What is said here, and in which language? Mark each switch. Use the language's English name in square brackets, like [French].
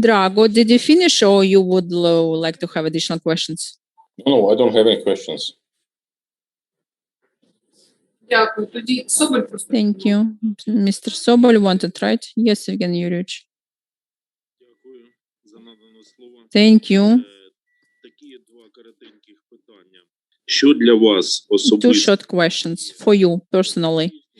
[English] Drago, did you finish or you would like to have additional questions? No, I don't have any questions. [Ukrainian] Дякую. Тоді Соболь просто. [English] Thank you. Mr. Sobol, you wanted, right? Yes, Evgeny Юрьевич. [Ukrainian] Дякую за надане слово. [English] Thank you. [Ukrainian] Такі два коротеньких питання. Що для вас [English] Two [Ukrainian] особисто [English] short questions for you personally.